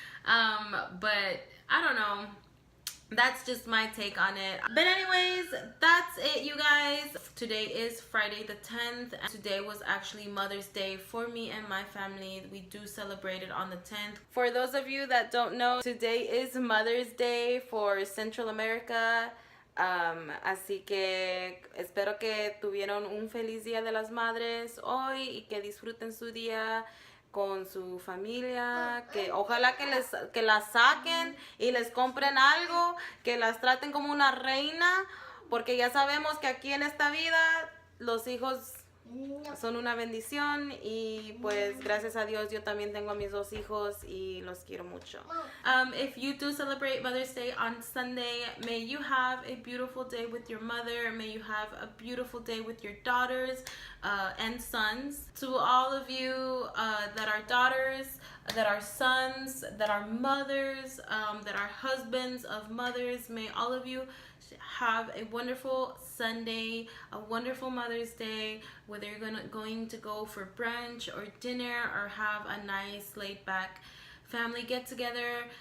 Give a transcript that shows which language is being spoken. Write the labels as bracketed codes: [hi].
[en] But I don't know. That's just my take on it. But anyways, that's it, you guys. Today is Friday the 10th. And today was actually Mother's Day for me and my family. We do celebrate it on the 10th. For those of you that don't know, today is Mother's Day for Central America. [es] Así que espero que tuvieron un feliz Día de las Madres hoy y que disfruten su día con su familia, que ojalá que las saquen y les compren algo, que las traten como una reina, porque ya sabemos que aquí en esta vida los hijos son una bendición y pues gracias a Dios yo también tengo a mis dos hijos y los quiero mucho. [en] If you do celebrate Mother's Day on Sunday, may you have a beautiful day with your mother. May you have a beautiful day with your daughters and sons. To all of you that are daughters, that are sons, that are mothers, that are husbands of mothers, may all of you have a wonderful Sunday, a wonderful Mother's Day, whether you're going to go for brunch or dinner or have a nice laid back family get together.